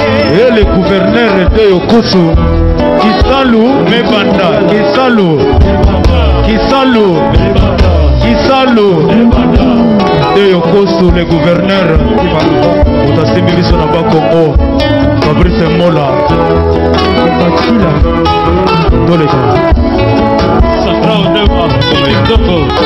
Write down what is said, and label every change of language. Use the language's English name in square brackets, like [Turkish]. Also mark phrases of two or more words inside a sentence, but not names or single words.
[French] Et le gouverneur de Yokoso, Kisalu Mebanda, Kisalu, Kisalu, Kisalu, de Yokoso, le gouverneur, [Lingala] Otasimbi biso na Bakongo, [French] Fabrice Mola, Toleka. Sandra Ondema, Ndoko.